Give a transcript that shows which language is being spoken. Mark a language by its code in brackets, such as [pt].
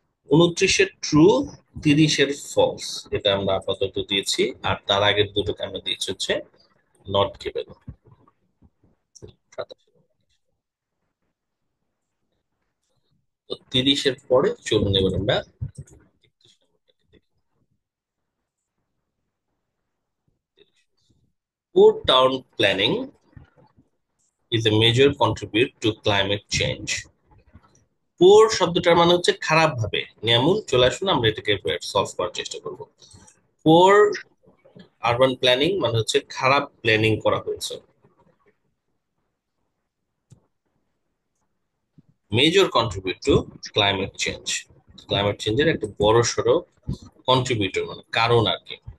[bn] 29-এর true, 30-এর false, এটা আমরা আপাতত দিয়েছি। আর তার আগের দুটোকে আমরা দিয়েছি হচ্ছে নট গিভেন। তো 30-এর পরে চলুন এবার আমরা 31 নম্বরটাকে দেখি। [en] Poor town planning is a major contribute to climate change. [bn] পোর শব্দটার মানে হচ্ছে খারাপ ভাবে। নিয়ামুল চলে আসুন, আমরা এটাকে সলভ করার চেষ্টা করব। [en] poor urban planning [bn] মানে হচ্ছে খারাপ প্ল্যানিং করা হয়েছে। [en] major contribute to climate change, [bn] climate চেঞ্জের একটা বড় সড়ো কন্ট্রিবিউটর মানে কারণ আর কি।